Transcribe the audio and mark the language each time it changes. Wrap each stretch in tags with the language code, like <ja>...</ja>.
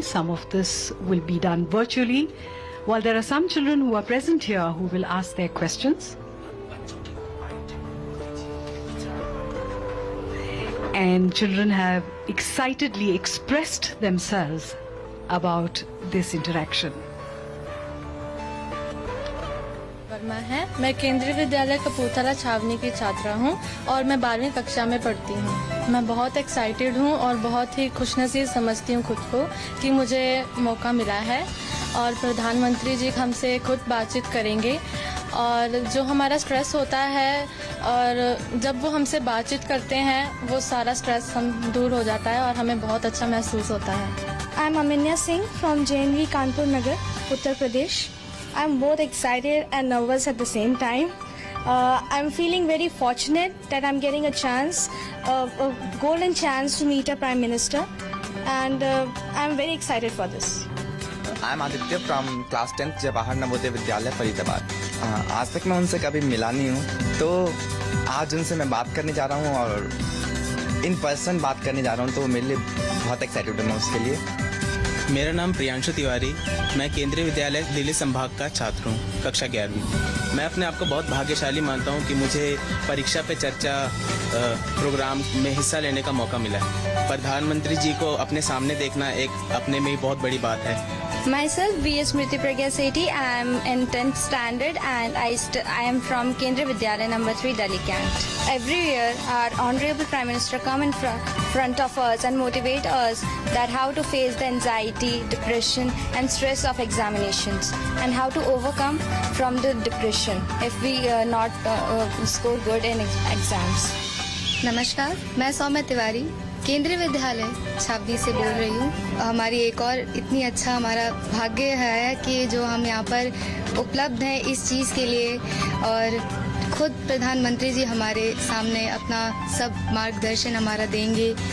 <en>Some of this will be done virtually, while there are some children who are present here who will ask their questions. And children have excitedly expressed themselves about this interaction.</en> <hi>Verma है। मैं केंद्रीय विद्यालय कपूरथला छावनी की छात्रा हूं और मैं 12वीं कक्षा में पढ़ती हूं। मैं बहुत एक्साइटेड हूं और बहुत ही खुशनसीब समझती हूं खुद को कि मुझे मौका मिला है और प्रधानमंत्री जी हमसे खुद बातचीत करेंगे और जो हमारा स्ट्रेस होता है और जब वो हमसे बातचीत करते हैं वो सारा स्ट्रेस हम दूर हो जाता है और हमें बहुत अच्छा महसूस होता है।</hi> <en>I am Aminya Singh from JNV Kanpur Nagar, Uttar Pradesh. I'm both excited and nervous at the same time. I'm feeling very fortunate that I'm getting a chance, a golden chance to meet a Prime Minister, and I'm very excited for this. I'm Aditya from class 10th Jawahar Navodaya Vidyalaya Faridabad.</en> <hi>आज तक मैं उनसे कभी मिला नहीं हूँ, तो आज उनसे मैं बात करने जा रहा हूँ और</hi> <en>in person</en> <hi>बात करने जा रहा हूँ, तो मेरे लिए बहुत एक्साइटेड हूँ मैं उसके लिए। मेरा नाम प्रियांशु तिवारी, मैं केंद्रीय विद्यालय दिल्ली संभाग का छात्र हूँ, कक्षा 11वीं। मैं अपने आप को बहुत भाग्यशाली मानता हूँ कि मुझे परीक्षा पे चर्चा प्रोग्राम में हिस्सा लेने का मौका मिला है। प्रधानमंत्री जी को अपने सामने देखना एक अपने में ही बहुत बड़ी बात है।</hi> <en>Myself, V. Smriti Pragya Sethi. I am in 10th standard and I am from Kendriya Vidyalaya number 3, Delhi Cant. Every year, our Honorable Prime Minister come in front of us and motivate us that how to face the anxiety, depression and stress of examinations and how to overcome from the depression if we not score good in exams.</en> <hi>नमस्कार, मैं सौम्या तिवारी केंद्रीय विद्यालय छावनी से बोल रही हूँ। हमारी एक और इतनी अच्छा हमारा भाग्य है कि जो हम यहाँ पर उपलब्ध हैं इस चीज़ के लिए, और खुद प्रधानमंत्री जी हमारे सामने अपना सब मार्गदर्शन हमारा देंगे।</hi>